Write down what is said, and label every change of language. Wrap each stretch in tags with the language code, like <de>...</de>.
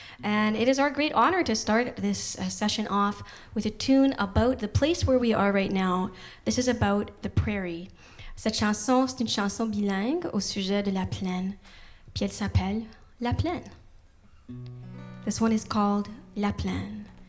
<en>And it is our great honor to start this session off with a tune about the place where we are right now. This is about the prairie.</en> <fr>Cette chanson, c'est une chanson bilingue au sujet de la plaine. Puis elle s'appelle La Plaine.</fr> <en>This one is called La Plaine.</en>